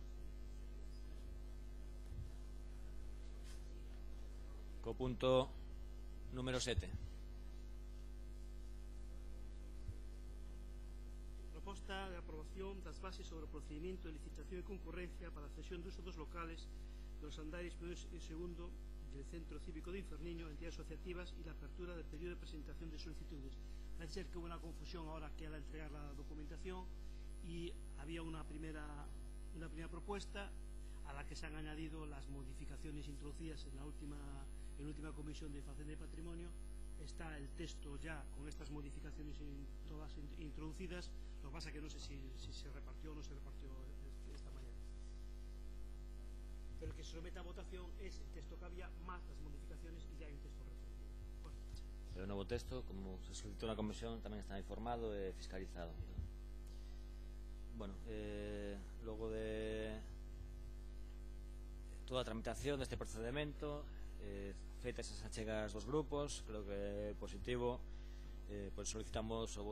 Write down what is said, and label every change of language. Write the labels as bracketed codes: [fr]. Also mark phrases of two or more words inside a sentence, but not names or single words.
[gl] Co punto número 7. Proposta de aprobación das bases sobre o procedimento de licitación e concurrencia para a cesión de uso dos locales dos andares primeiro e segundo del Centro Cívico de Inferniño, [es] entidades asociativas y la apertura del periodo de presentación de solicitudes. Parece ser que hubo una confusión ahora que al entregar la documentación y había una primera propuesta a la que se han añadido las modificaciones introducidas en la última comisión de Facenda y Patrimonio. Está el texto ya con estas modificaciones todas introducidas. Lo que pasa es que no sé si se repartió o no se repartió esta mañana. Pero el que se somete a votación es el texto que había más las modificaciones y ya hay un texto refundido. Bueno. El nuevo texto, como se solicitó en la comisión, [gl] tamén está informado e fiscalizado. Bueno, logo de toda a tramitación deste procedimento, feitas as achegas dos grupos, creo que é positivo, pois solicitamos o